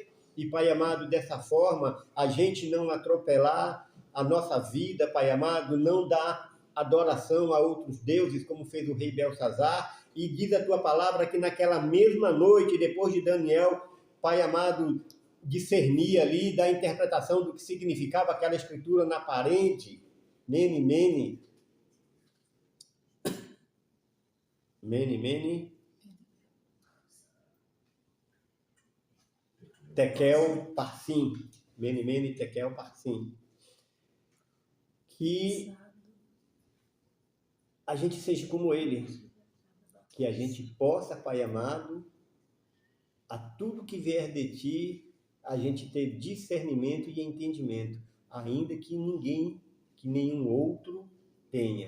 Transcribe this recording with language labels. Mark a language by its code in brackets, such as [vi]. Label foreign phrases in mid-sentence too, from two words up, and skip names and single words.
[pt] E, Pai amado, dessa forma, a gente não atropelar a nossa vida, Pai amado, não dá adoração a outros deuses, como fez o rei Belsazar, e diz a Tua palavra que naquela mesma noite, depois de Daniel, Pai amado, discernir ali da interpretação do que significava aquela escritura na parede, [arc] Mene, Mene, Mene, Mene, Tekel, Parsim, Mene, Mene, Tekel, Parsim. [pt] Que a gente seja como Ele, que a gente possa, Pai amado, a tudo que vier de Ti, a gente ter discernimento e entendimento, ainda que nenhum outro tenha.